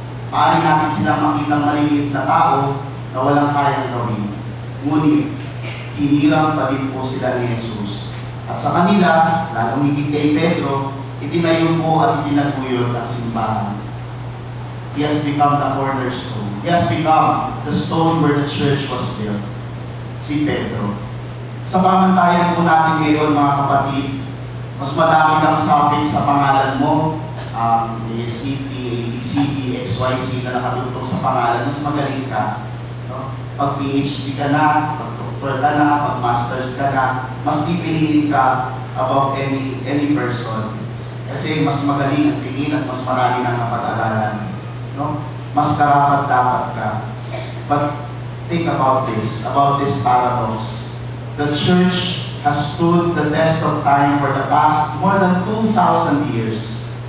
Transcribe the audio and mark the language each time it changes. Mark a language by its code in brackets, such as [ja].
[tl] Maaari natin silang makitang maliliit na tao na walang kayang gawin. Ngunit, hinirang pa din po sila ni Jesus. At sa kanila, lalong higit kay Pedro, itinayo po at itinaguyod ang simbahan. [en] He has become the cornerstone. He has become the stone where the church was built. [tl] Si Pedro. Sa pamantayan po natin ngayon, mga kapatid, mas madami kang suffix sa pangalan mo, ASCP, ABCD, XYZ na nakatutong sa pangalan, mas magaling ka. No? Pag PhD ka na, pag doctor ka na, pag masters ka na, mas pipiliin ka [en] above any person. [tl] Kasi mas magaling ang tingin at mas marami nang napag-aralan. No? Mas karapat-dapat ka. [en] But think about this paradox. The church has stood the test of time for the past more than 2,000 years.